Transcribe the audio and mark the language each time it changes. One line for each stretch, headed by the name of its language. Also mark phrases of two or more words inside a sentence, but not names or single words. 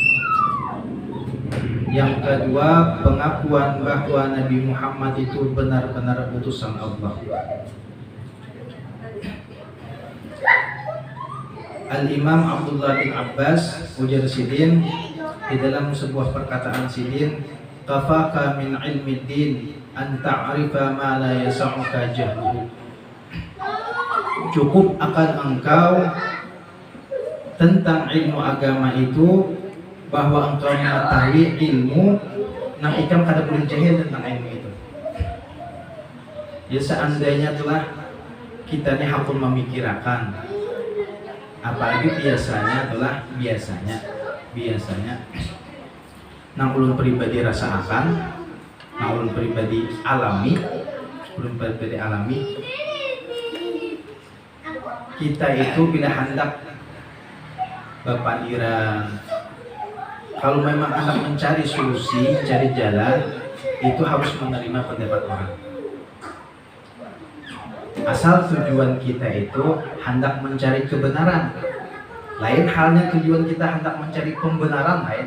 Indonesian: Yang kedua, pengakuan bahwa Nabi Muhammad itu benar-benar utusan Allah.
Banjar: Al-Imam Abdullah bin Abbas ujar sidin di dalam sebuah perkataan sidin,
Arabic: كفاك من علم الدين أن تعرف ما لا يسعك جهله.
Banjar: Cukup akan engkau tentang ilmu agama itu bahwa engkau mengetahui ilmu nang ikam kada boleh jahil tentang ilmu itu. Ya seandainya telah kita ini hakun memikirkan, apalagi biasanya nang ulun pribadi rasakan, nang ulun pribadi alami, kita itu bila hendak berpandiran,
Indonesian: kalau memang hendak mencari solusi, mencari jalan, itu harus menerima pendapat orang. Asal tujuan kita itu hendak mencari kebenaran. Lain halnya tujuan kita hendak mencari pembenaran lain.